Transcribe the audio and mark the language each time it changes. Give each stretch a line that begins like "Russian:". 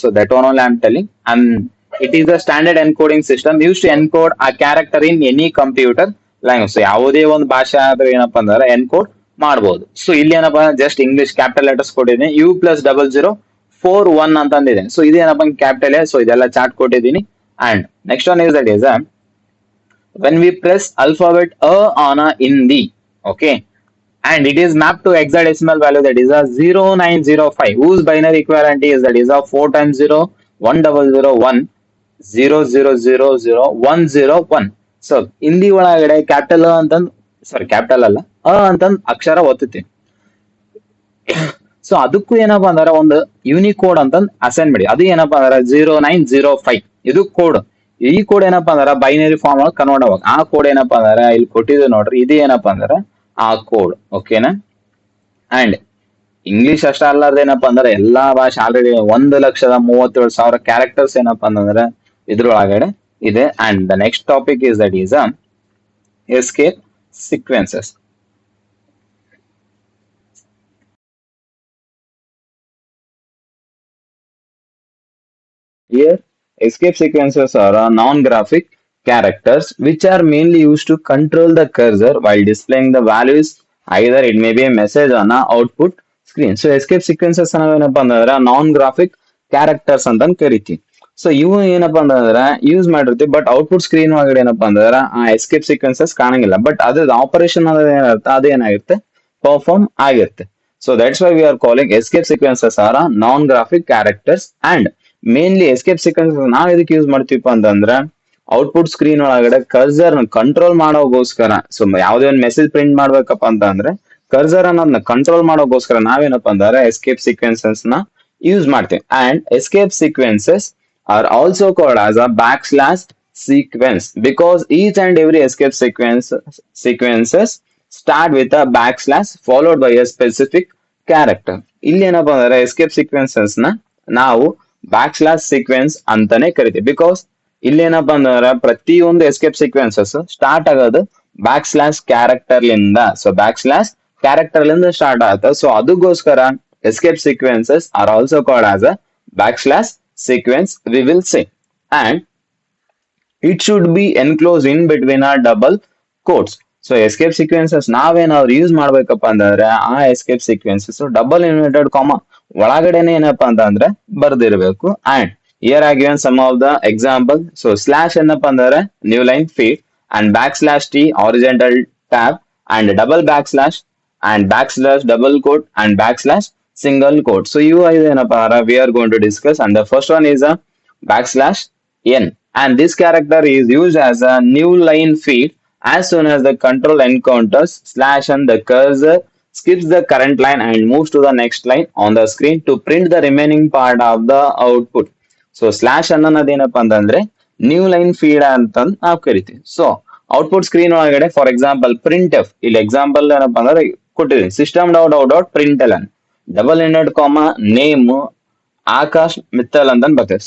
English: So that own only I am telling. And it is the standard encoding system use to encode a character in any computer language.
Kannada: So ಯಾವುದೇ ಒಂದು ಭಾಷೆ ಆದ್ರೆ ಏನಪ್ಪಾ ಅಂದ್ರೆ encode ಮಾಡಬಹುದು. So ಇಲ್ಲಿ ಏನಪ್ಪಾ ಜಸ್ಟ್ ಇಂಗ್ಲಿಷ್ ಕ್ಯಾಪಿಟಲ್ ಲೆಟರ್ಸ್ ಕೊಟ್ಟಿದ್ದೀನಿ, U+0041 ಅಂತಂದಿದೆ. ಸೊ ಇದೇನಪ್ಪ ಕ್ಯಾಪಿಟಲ್ ಎ. ಸೊ ಇದೆಲ್ಲ ಚಾರ್ಟ್ ಕೊಟ್ಟಿದ್ದೀನಿ.
English: And next one is that is when we press alphabet a on a Hindi, okay, and it is mapped to hexadecimal value that is a 0905 whose binary equivalent is that is a 4 times 0 1001 0000 101.
Kannada: So Hindi ಒಳಗಡೆ capital ಅಂತ ಸಾರಿ capital ಅಲ್ಲ, ಅಂತಂದ್ ಅಕ್ಷರ ಒತ್ತುತ್ತೀವಿ. So ಅದಕ್ಕೂ ಏನಪ್ಪಾ ಅಂದ್ರೆ ಒಂದು unique code ಅಂತಂದ್ assign ಮಾಡಿ. ಅದು ಏನಪ್ಪಾ ಅಂದ್ರೆ 0905 ಇದು ಕೋಡ್. ಈ ಕೋಡ್ ಏನಪ್ಪಾ ಅಂದ್ರೆ ಬೈನರಿ ಫಾರ್ಮ್ ಒಳಗೆ ಕನ್ವರ್ಟ್ ಅವಾಗ ಆ ಕೋಡ್ ಏನಪ್ಪಾ ಅಂದ್ರೆ ಇಲ್ಲಿ ಕೊಟ್ಟಿದ್ದು ನೋಡ್ರಿ, ಇದು ಏನಪ್ಪಾ ಅಂದ್ರೆ ಆ ಕೋಡ್. ಓಕೆನಾ. ಅಂಡ್ ಇಂಗ್ಲಿಷ್ ಅಷ್ಟ ಅಲ್ಲಾರ್ದ ಏನಪ್ಪಾ ಅಂದ್ರೆ ಎಲ್ಲಾ ಭಾಷೆ ಆಲ್ರೆಡಿ 1,37,000 ಕ್ಯಾರೆಕ್ಟರ್ಸ್ ಏನಪ್ಪಾ ಅಂತಂದ್ರೆ ಇದ್ರೊಳಗಡೆ ಇದೆ.
English: And the next topic is that is escape sequences. Here, escape sequences are non-graphic characters which are mainly used to control the cursor while displaying the values. Either it may be a message on a output screen. So escape sequences
Kannada: ಏನಪ್ಪಾ ಅಂತಂದ್ರೆ
English: non-graphic characters
Kannada: ಅಂತ ಕರಿತೀವಿ. So ಇವು ಏನಪ್ಪಾ ಅಂತಂದ್ರೆ use ಮಾಡಿರ್ತೀವಿ, but output screen ಒಳಗಡೆ ಏನಪ್ಪಾ ಅಂತಂದ್ರೆ ಆ ಎಸ್ಕೇಪ್ ಸೀಕ್ವೆನ್ಸಸ್ ಕಾಣಂಗಿಲ್ಲ. ಬಟ್ ಅದ್ರ ಆಪರೇಷನ್ ಏನಿರುತ್ತೆ ಅದೇನಾಗಿರುತ್ತೆ, ಪರ್ಫಾರ್ಮ್ ಆಗಿರುತ್ತೆ.
English: So that's why we are calling escape sequences are non graphic characters.
Kannada: And mainly escape sequence ನಾವ್ ಎದಕ್ಕೆ ಯೂಸ್ ಮಾಡ್ತೀವಪ್ಪ ಅಂತಂದ್ರ ಔಟ್ಪುಟ್ ಸ್ಕ್ರೀನ್ ಒಳಗಡೆ ಕರ್ಸರ್ ಕಂಟ್ರೋಲ್ ಮಾಡೋಗೋಸ್ಕರ. ಸೊ ಯಾವ್ದೇ ಒಂದು ಮೆಸೇಜ್ ಪ್ರಿಂಟ್ ಮಾಡ್ಬೇಕಪ್ಪ ಅಂತ ಅಂದ್ರೆ ಕರ್ಸರ್ ಅನ್ನೋದನ್ನ ಕಂಟ್ರೋಲ್ ಮಾಡೋಗೋಸ್ಕರ ನಾವೇನಪ್ಪ ಅಂದ್ರೆ ಎಸ್ಕೇಪ್ ಸೀಕ್ವೆನ್ಸಸ್ ನ ಯೂಸ್ ಮಾಡ್ತೀವಿ.
English: And escape sequences are also called as a backslash sequence because each and every escape sequences start with a backslash followed by a specific character.
Kannada: ಇಲ್ಲಿ ಏನಪ್ಪಾ ಅಂದ್ರೆ escape sequences ನ ನಾವು back slash sequence ಅಂತಾನೆ ಕರಿತೀವಿ. Because ಇಲ್ಲಿ ಏನಪ್ಪಾ ಅಂದ್ರೆ ಪ್ರತಿಯೊಂದು ಎಸ್ಕೇಪ್ ಸೀಕ್ವೆನ್ಸಸ್ ಸ್ಟಾರ್ಟ್ ಆಗೋದು ಬ್ಯಾಕ್ ಸ್ಲಾಶ್ ಕ್ಯಾರೆಕ್ಟರ್ ಲಿಂದ.
English: so backslash character
Kannada: ಲಿಂದ ಸ್ಟಾರ್ಟ್ ಆಗುತ್ತೆ. ಸೊ ಅದಕ್ಕೋಸ್ಕರ
English: Escape sequences are also called as a backslash sequence we will say. And it should be enclosed in between a double quotes.
Kannada: So escape sequences ನಾವೇನಾದ್ರು use ಮಾಡ್ಬೇಕಪ್ಪ ಅಂತಂದ್ರೆ ಆ escape sequences double inverted comma ಒಳಗಡೆನೆ ಏನಪ್ಪಾ ಅಂತಂದ್ರೆ ಬರ್ದಿರ್ಬೇಕು.
English: And here are given some of the example. So slash
Kannada: ಏನಪ್ಪಾ ಅಂದ್ರೆ
English: New line feed and backslash T horizontal tab and double backslash and backslash double quote and backslash single quote.
Kannada: So ಇವು ಐದು ಏನಪ್ಪಾ ಅಂದ್ರೆ
English: We are going to discuss. And the first one is a backslash n. And this character is used as a new line feed as soon as the control encounters slash and the cursor skips the current line and moves to the next line on the screen to print the remaining part of the output.
Kannada: So slash ಅನ್ನೋದೇನಪ್ಪ ಅಂತಂದ್ರೆ new line feed ಅಂತ ನಾವು ಕರಿತೀವಿ. So output screen ಒಳಗಡೆ for example print F, ಇಲ್ಲಿ example ಏನಪ್ಪಾ ಅಂದ್ರೆ ಕೊಟ್ಟಿದ್ದೀನಿ, system dot out dot print L double ended ಕಾಮ ನೇಮ್ ಆಕಾಶ್ ಮಿತ್ತಲ್ ಅಂತ ಬರ್ತದೆ.